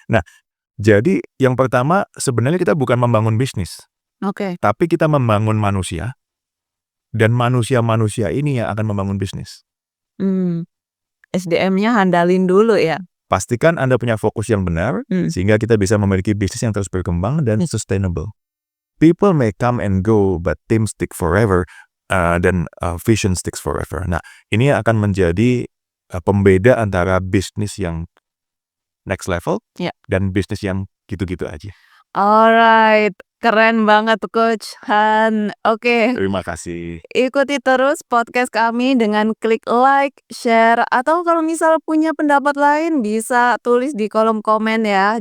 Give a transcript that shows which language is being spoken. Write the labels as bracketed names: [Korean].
[Indonesian] Nah, jadi yang pertama sebenarnya kita bukan membangun bisnis, Oke. tapi kita membangun manusia. Dan manusia-manusia ini yang akan membangun bisnis. SDM-nya handalin dulu ya. Pastikan Anda punya fokus yang benar, sehingga kita bisa memiliki bisnis yang terus berkembang dan sustainable. [English] People may come and go, but team stick forever, dan vision sticks forever. [Indonesian] Nah, ini akan menjadi pembeda antara bisnis yang next level dan bisnis yang gitu-gitu aja. Alright, keren banget Coach Han. Oke. Terima kasih. Ikuti terus podcast kami dengan klik like, share, atau kalau misal punya pendapat lain bisa tulis di kolom komen ya.